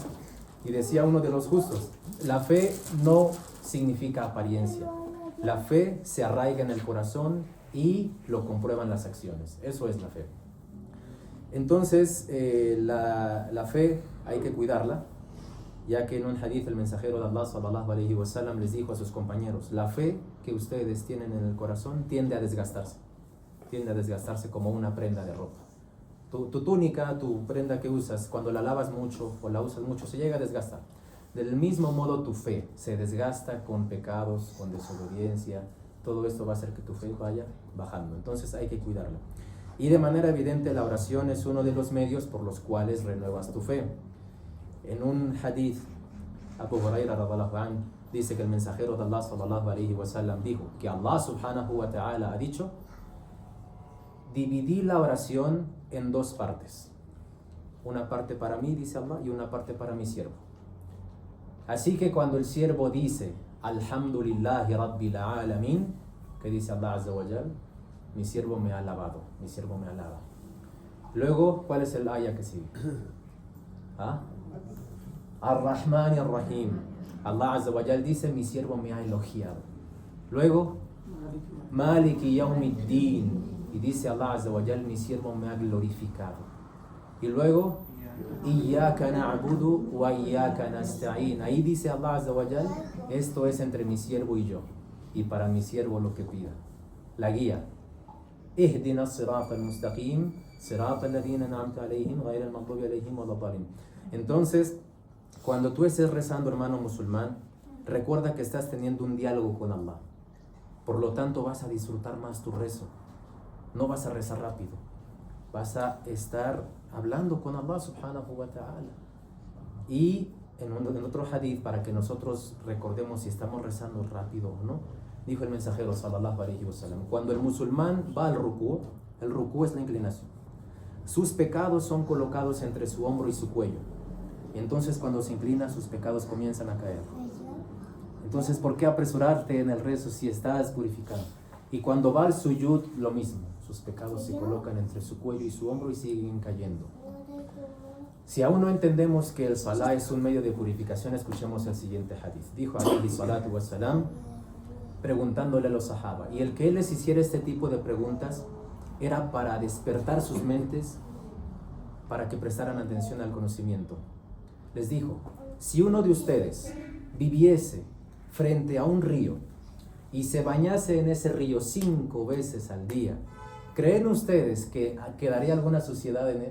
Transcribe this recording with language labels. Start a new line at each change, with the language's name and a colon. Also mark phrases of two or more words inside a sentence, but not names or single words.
Spanish: Y decía uno de los justos, la fe no significa apariencia. La fe se arraiga en el corazón y lo comprueban las acciones. Eso es la fe. Entonces, la fe hay que cuidarla, ya que en un hadith el mensajero de Allah
Arabic: صلى الله عليه وسلم
Spanish: les dijo a sus compañeros, la fe que ustedes tienen en el corazón tiende a desgastarse como una prenda de ropa. Tu túnica, tu prenda que usas, cuando la lavas mucho o la usas mucho, se llega a desgastar. Del mismo modo tu fe se desgasta con pecados, con desobediencia. Todo esto va a hacer que tu fe vaya bajando. Entonces hay que cuidarla. Y de manera evidente la oración es uno de los medios por los cuales renuevas tu fe. En un hadith, Abu Huraira
Arabic: رضي الله عنه
Spanish: dice que el mensajero de Allah
Arabic: صلى الله عليه وسلم
Spanish: dijo que Allah
Arabic: سبحانه وتعالى
Spanish: ha dicho: dividí la oración en dos partes. Una parte para mí, dice Allah, y una parte para mi siervo. Así que cuando el siervo dice
Arabic: الحمد لله رب العالمين,
Spanish: que dice
Arabic: الله عز وجل,
Spanish: mi siervo me ha alabado, mi siervo me alaba. Luego, ¿cuál es el ayah que sigue? ¿Ah? Ar-Rahman y Ar-Rahim.
Arabic: الله عز وجل
Spanish: dice, mi siervo me ha elogiado. Luego,
Arabic: مالك يوم الدين.
Spanish: Y dice
Arabic: الله عز وجل,
Spanish: mi siervo me ha glorificado. Y luego,
Arabic: إياك نعبد وإياك نستعين.
Spanish: Ahí dice
Arabic: الله عز وجل,
Spanish: esto es entre mi siervo y yo, y para mi siervo lo que pida. La guía.
Arabic: اهدنا الصراط المستقيم صراط الذين أنعمت عليهم غير المغضوب عليهم ولا الضالين.
Spanish: Entonces, cuando tú estés rezando, hermano musulmán, recuerda que estás teniendo un diálogo con Allah. Por lo tanto, vas a disfrutar más tu rezo. No vas a rezar rápido. Vas a estar hablando con Allah
Arabic: سبحانه وتعالى.
Spanish: Y en otro hadith, para que nosotros recordemos si estamos rezando rápido o no, dijo el mensajero
Arabic: صلى الله عليه وسلم,
Spanish: cuando el musulmán va al rukú, el rukú es la inclinación, sus pecados son colocados entre su hombro y su cuello. Y entonces cuando se inclina, sus pecados comienzan a caer. Entonces, ¿por qué apresurarte en el rezo si estás purificado? Y cuando va al suyud, lo mismo. Sus pecados se colocan entre su cuello y su hombro y siguen cayendo. Si aún no entendemos que el salah es un medio de purificación, escuchemos el siguiente hadith. Dijo
Arabic: عليه الصلاة والسلام,
Spanish: preguntándole a los sahaba, y el que él les hiciera este tipo de preguntas era para despertar sus mentes, para que prestaran atención al conocimiento. Les dijo, si uno de ustedes viviese frente a un río y se bañase en ese río 5 veces al día, ¿creen ustedes que quedaría alguna suciedad en él?